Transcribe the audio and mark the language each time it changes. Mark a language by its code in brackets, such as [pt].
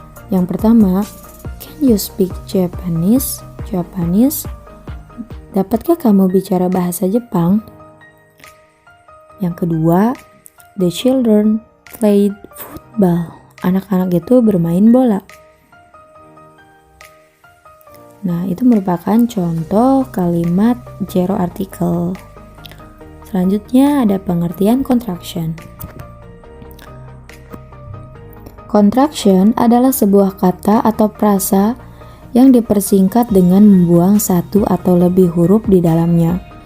[id] Yang pertama, [en] can you speak Japanese? Japanese. [id] Dapatkah kamu bicara bahasa Jepang? Yang kedua, [en] the children played football. [id] Anak-anak itu bermain bola. Nah, itu merupakan contoh kalimat zero article. Selanjutnya ada pengertian contraction. Contraction adalah sebuah kata atau frasa yang dipersingkat dengan membuang satu atau lebih huruf di dalamnya.